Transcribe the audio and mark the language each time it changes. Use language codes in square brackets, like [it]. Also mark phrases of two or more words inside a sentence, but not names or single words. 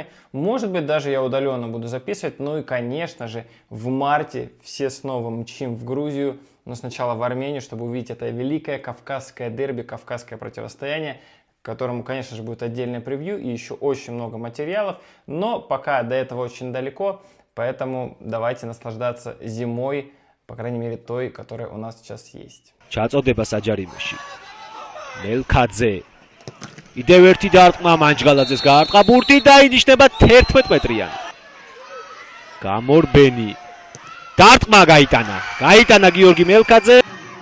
[ru] Может быть, даже я удаленно буду записывать. Ну и, конечно же, в марте все снова мчим в Грузию, но сначала в Армению, чтобы увидеть это великое кавказское дерби, кавказское противостояние, к которому, конечно же, будет отдельное превью и еще очень много материалов. Но пока до этого очень далеко. Поэтому давайте наслаждаться зимой, по крайней мере той, которая у нас сейчас есть. [ka] ჩაწოდება საჯარიმოში. მელქაძე. კიდევ ერთი დარტყმა მანჯგალაძეს გაარტყა ბურთი და ინიშნება 11 მეტრიანი. გამორბენი. დარტყმა გაიტანა. გაიტანა გიორგი მელქაძე.